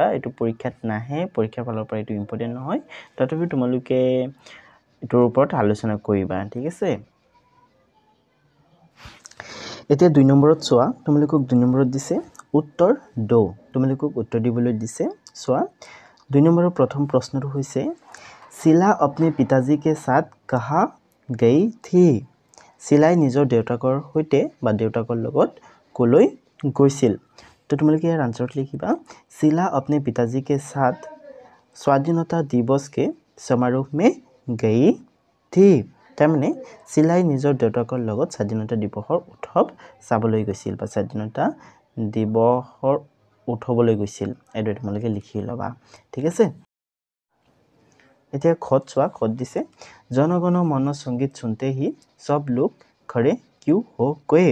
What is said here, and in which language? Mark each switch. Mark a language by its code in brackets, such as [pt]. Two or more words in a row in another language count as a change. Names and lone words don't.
[as] এইটো পৰীক্ষাত নাহে, পৰীক্ষাৰ ফালৰ পৰা এইটো ইম্পৰ্টেণ্ট নহয়, তথাপিও তোমালোকে এইটোৰ ওপৰত আলোচনা কৰিবা, ঠিক আছে? এতিয়া 2 নম্বৰত চোৱা, তোমালোকক 2 নম্বৰত দিছে [hi] उत्तर दो। [as] তোমালোকক উত্তৰ দিবলৈ দিছে। চোৱা 2 নম্বৰৰ প্ৰথম প্ৰশ্নটো হৈছে শিলা [hi] अपने पिताजी के साथ कहाँ गई थी? [as] শিলাই নিজৰ দেউতাকৰ সৈতে বা দেউতাকৰ লগত কলৈ গৈছিল? তো তোমালোকে ইয়াৰ আনসাৰত লিখিবা [hi] শিলা अपने पिताजी के साथ स्वाधीनता दिवस के समारोह में गई थी। [as] তাৰমানে শিলাই নিজৰ দেউতাকৰ লগত স্বাধীনতা দিৱসৰ উৎসৱ চাবলৈ গৈছিল বা স্বাধীনতা দিৱসৰ উৎসৱলৈ গৈছিল। এইটো তোমালোকে লিখি ল'বা, ঠিক আছে? এতিয়া খত চোৱা, খত দিছে [hi] जनगण मन संगीत सुनते ही सब लोग खड़े क्यों हो गए।